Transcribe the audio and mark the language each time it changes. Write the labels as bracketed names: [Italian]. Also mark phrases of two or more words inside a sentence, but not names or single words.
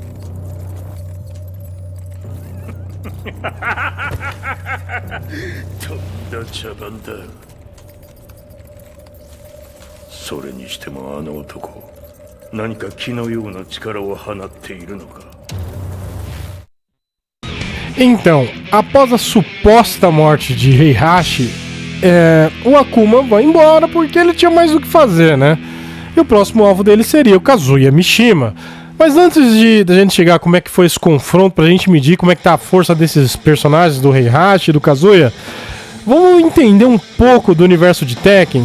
[Japanese] とんだ茶番だ。それにしてもあの男、何か気のような力を放っているのか。 [Portuguese] Então, após a suposta morte de Heihachi, o Akuma vai embora porque ele tinha mais o que fazer, né? E o próximo alvo dele seria o Kazuya Mishima. Mas antes da gente chegar como é que foi esse confronto, pra gente medir como é que tá a força desses personagens do Heihachi e do Kazuya, vamos entender um pouco do universo de Tekken.